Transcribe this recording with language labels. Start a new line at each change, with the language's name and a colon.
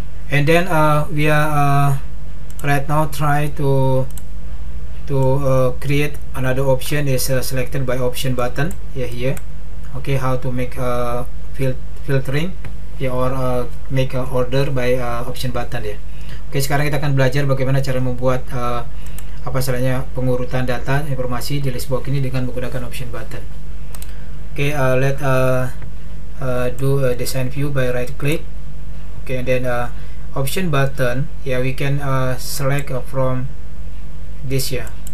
English: And then we are right now try to create another option is selected by option button. Yeah, here. Okay, how to make filtering, yeah, or make order by option button ya.
Indonesian: Oke, sekarang kita akan belajar bagaimana cara membuat apa istilahnya pengurutan data informasi di list box ini dengan menggunakan option button.
English: Oke, let do a design view by right click. Okay, and then option button, yeah, we can select from this here.